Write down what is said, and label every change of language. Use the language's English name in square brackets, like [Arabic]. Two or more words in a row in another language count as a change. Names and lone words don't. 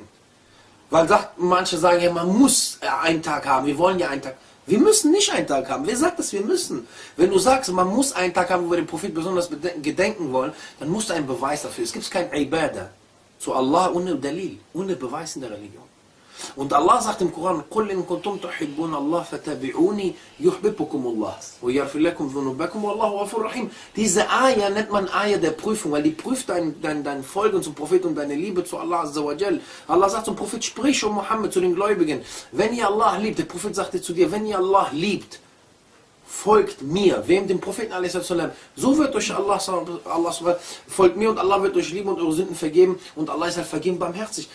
[German] Weil manche sagen, ja, man muss einen Tag haben, wir wollen ja einen Tag. Wir müssen nicht einen Tag haben. Wer sagt, dass wir müssen? Wenn du sagst, man muss einen Tag haben, wo wir den Prophet besonders gedenken wollen, dann musst du einen Beweis dafür. Es gibt kein Ibadah zu Allah ohne Dalil, ohne Beweis in der Religion. Und Allah sagt im Koran, [Arabic] قُلْ إِن كُنْتُمْ تُحِبُّونَ اللَّهَ فَتَبِعُونِي يُحْبِبْكُمُ اللَّهُ وَيَغْفِرْ لَكُمْ ذُنُوبَكُمْ وَاللَّهُ غَفُورٌ رَحِيمٌ. [German] Diese Ayah nennt man Ayah der Prüfung, weil die prüft dein Folgen zum Prophet und deine Liebe zu Allah [Arabic] عز وجل. [German] Allah sagt zum Prophet, sprich, O Muhammad, zu den Gläubigen, wenn ihr Allah liebt, der Prophet sagte zu dir, wenn ihr Allah liebt, folgt mir, wem? Dem Propheten a.s. So wird euch Allah folgt mir und Allah wird euch lieben und eure Sünden vergeben und Allah ist halt vergeben barmherzig.